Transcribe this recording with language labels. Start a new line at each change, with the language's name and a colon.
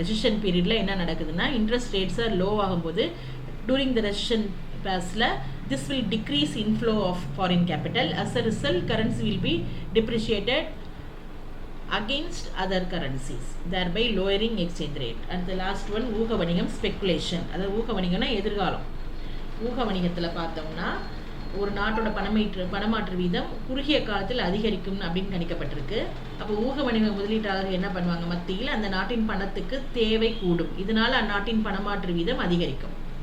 English: recession பீரியடில்
Tamil: என்ன நடக்குதுன்னா,
English: Interest ரேட்ஸை low ஆகும்போது during the recession பேஸில் this will decrease inflow of foreign capital. As a result currency will be depreciated against other currencies, thereby lowering exchange rate. And the last one,
Tamil: ஊக வணிகம்,
English: Speculation.
Tamil: அதாவது ஊக வணிகம்னா எதிர்காலம். ஊக வணிகத்தில் பார்த்தோம்னா ஒரு நாட்டோட பணமாற்று வீதம் குறுகிய காலத்தில் அதிகரிக்கும் அப்படின்னு கணிக்கப்பட்டிருக்கு. அப்போ ஊக வணிக முதலீட்டாளர்கள் என்ன பண்ணுவாங்க, மத்தியில் அந்த நாட்டின் பணத்துக்கு தேவை கூடும், இதனால் அந்நாட்டின் பணமாற்று வீதம் அதிகரிக்கும்.